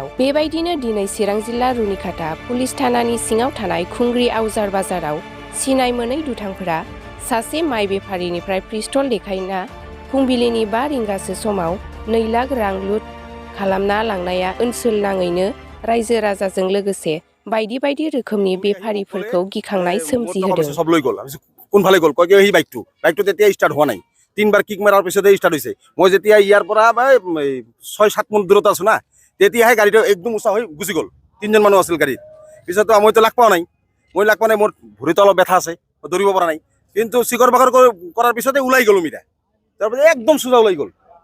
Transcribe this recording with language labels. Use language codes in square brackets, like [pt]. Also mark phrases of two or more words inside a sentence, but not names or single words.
[brx] बेबायदिनो दिनै चिरां जिल्ला रुनिखाता पुलिस थानानि सिङाव थानाय खुंग्रि आवजार बाजाराव सिनाय मोनै दुथांफोरा सासे माइ बेफारिनिफ्राय पिस्तल देखायना फुंबिलिनि 5 रिंगासो समाव 2 लाख रां लुट खालामना लांनाया ओनसोल नाङैनो रायजो राजाजों लोगोसे बायदि बायदि रोखोमनि बेफारिफोरखौ गिखांनाय सोमजिहोदों। [as] সব লৈ গ'ল কোনফালে গ'ল কয় সেই বাইকটো তেতিয়া ষ্টাৰ্ট হোৱা নাই 3বাৰ কিক মাৰাৰ পিছতে ষ্টাৰ্ট হৈছে। মই যেতিয়া ইয়াৰ পৰা 6-7 মিনিট দূৰত আছো না তেতিয়াহে গাড়ীটো একদম উঁচা হৈ গুচি গ'ল। 3জন মানুহ আছিল গাড়ীত। পিছতো মইতো লাগ পোৱা নাই মোৰ ভৰিতো অলপ ব্যথা আছে দৌৰিব পৰা নাই কিন্তু চিকৰ বাখৰ কৰাৰ পিছতে ওলাই গ'লো মিৰা তাৰপিছত একদম সোজা ওলাই গ'ল।